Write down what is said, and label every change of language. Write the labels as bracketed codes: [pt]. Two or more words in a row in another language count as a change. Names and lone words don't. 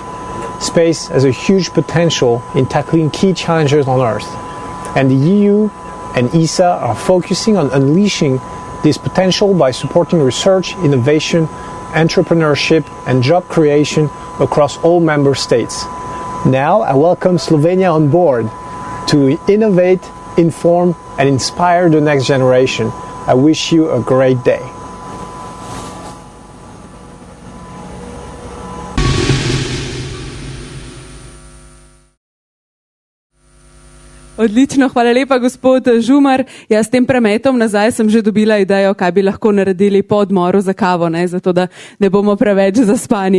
[en] Space has a huge potential in tackling key challenges on Earth, and the EU and ESA are focusing on unleashing this potential by supporting research, innovation, entrepreneurship and job creation across all member states. Now I welcome Slovenia on board to innovate, inform and inspire the next generation. I wish you a great day. [sl] Odlično, hvala lepa, gospod Žumar. Ja, s tem premetom nazaj sem že dobila idejo, kaj bi lahko naredili po odmoru za kavo, zato da ne bomo preveč zaspani.